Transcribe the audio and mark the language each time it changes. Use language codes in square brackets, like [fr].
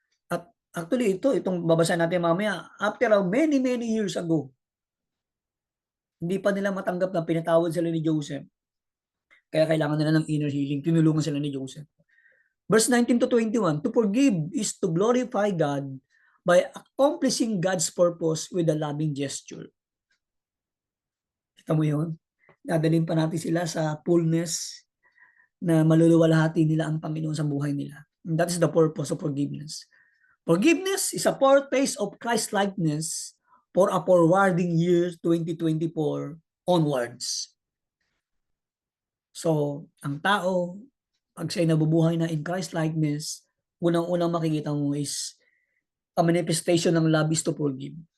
[tl] At actually itong babasa natin mamaya, [en] after many years ago, [tl] hindi pa nila matanggap na pinatawad sila ni Joseph. Kaya kailangan nila ng inner healing. Tinulungan sila ni Joseph. [en] Verse 19 to 21, to forgive is to glorify God by accomplishing God's purpose with a loving gesture. [tl] Kita mo yun? Dadalhin pa natin sila sa fullness na maluluwalhati nila ang Panginoon sa buhay nila. [en] And that is the purpose of forgiveness. Forgiveness is a foretaste of Christ-likeness for a forwarding year 2024 onwards. [tl] So, ang tao, pag siya'y nabubuhay na in Christ-likeness, unang-unang makikita mo [en] is a manifestation [tl] ng love [en] is to forgive.